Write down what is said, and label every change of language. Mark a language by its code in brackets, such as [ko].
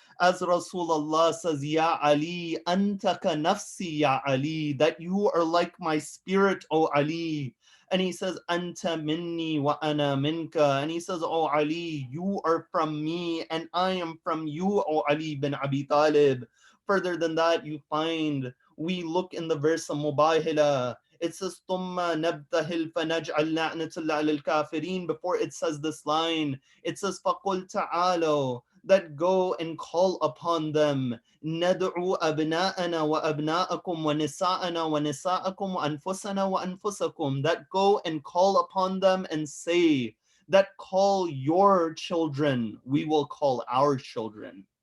[en] As Rasulullah says, [ar] Ya Ali, anta ka nafsi ya Ali, [en] that you are like my spirit, O Ali. And he says, [ar] Anta minni wa ana minka. [en] And he says, Oh Ali, you are from me and I am from you, O Ali bin Abi Talib. Further than that, you find, we look in the verse of Mubahila. It says, [ar] ثُمَّ نَبْتَهِلْ فَنَجْعَلْ لَعْنَةَ اللَّهِ عَلَى الْكَافِرِينَ. [en] Before it says this line, it says, [ar] فَقُلْ تَعَالَوْا, [en] that go and call upon them. [ar] نَدْعُوا أَبْنَاءَنَا وَأَبْنَاءَكُمْ وَنِسَاءَنَا وَنِسَاءَكُمْ وَأَنفُسَنَا وَأَنفُسَكُمْ. [en] That go and call upon them and say, that call your children, we will call our children.